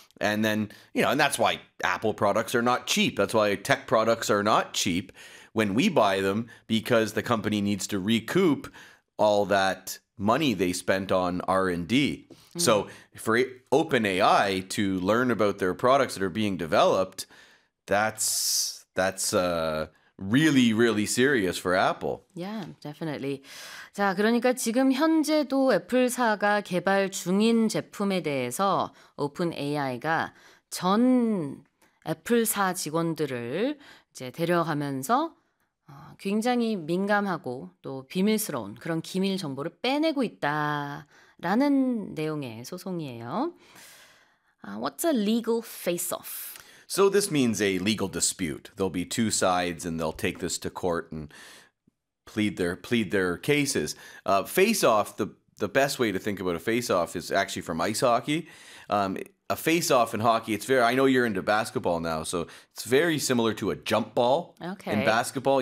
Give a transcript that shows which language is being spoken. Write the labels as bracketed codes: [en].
[en] And then, you know, and that's why Apple products are not cheap. That's why tech products are not cheap when we buy them, because the company needs to recoup all that money they spent on R&D. So for OpenAI to learn about their products that are being developed, that's really, really serious for Apple. Yeah, definitely. [ko] 자, 그러니까 지금 현재도 애플사가 개발 중인 제품에 대해서 OpenAI가 전 애플사 직원들을 이제 데려가면서 굉장히 민감하고 또 비밀스러운 그런 기밀 정보를 빼내고 있다. 라는 내용의 소송이에요. [en] What's a legal face-off? So this means a legal dispute. There'll be two sides and they'll take this to court and plead their cases. Face-off, the best way to think about a face-off is actually from ice hockey. A face-off in hockey, I know you're into basketball now, so it's very similar to a jump ball in basketball.